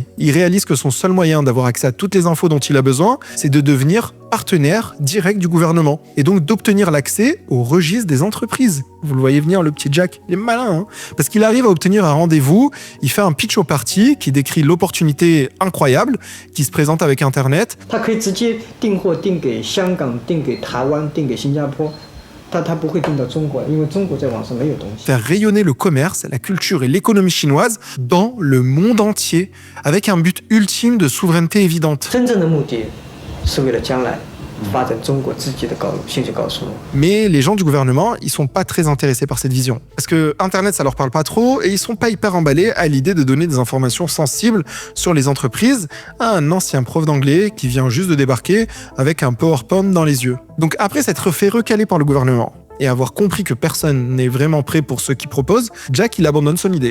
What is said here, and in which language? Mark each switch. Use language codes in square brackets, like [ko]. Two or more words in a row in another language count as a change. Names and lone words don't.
[fr] Il réalise que son seul moyen d'avoir accès à toutes les infos dont il a besoin, c'est de devenir partenaire direct du gouvernement et donc d'obtenir l'accès au registre des entreprises. Vous le voyez venir, le petit Jack, il est malin, hein, parce qu'il arrive à obtenir un rendez-vous, il fait un pitch au parti qui décrit l'opportunité incroyable qui se présente avec Internet. [zh] 他可以直接订货订给香港、订给台湾、订给新加坡。他不会订到中国，因为中国在网上没有东西。 [fr] Faire rayonner le commerce, la culture et l'économie chinoise dans le monde entier, avec un but ultime de souveraineté évidente. [zh] 真正的目的是为了将来发展中国自己的信息高速。 [fr] Mais les gens du gouvernement, ils sont pas très intéressés par cette vision. Parce que Internet, ça leur parle pas trop et ils sont pas hyper emballés à l'idée de donner des informations sensibles sur les entreprises à un ancien prof d'anglais qui vient juste de débarquer avec un PowerPoint dans les yeux. Donc après s'être fait recaler par le gouvernement et avoir compris que personne n'est vraiment prêt pour ce qu'il propose, Jack, il abandonne son idée.